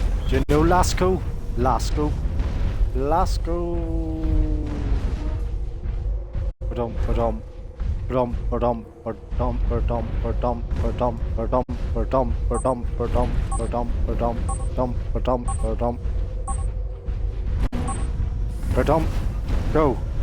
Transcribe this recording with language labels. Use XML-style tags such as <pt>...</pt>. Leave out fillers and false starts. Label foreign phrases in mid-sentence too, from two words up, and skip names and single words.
<en>Do you know Lasco? Lasco. Lasco. Ba-dum, ba-dum. Ba-dum, ba-dum, ba-dum, ba-dum, ba-dum, ba-dum, ba-dum, ba-dum, ba-dum, ba-dum, ba-dum, ba-dum, ba-dum, ba-dum, ba-dum. Ba-dum. Go.</en>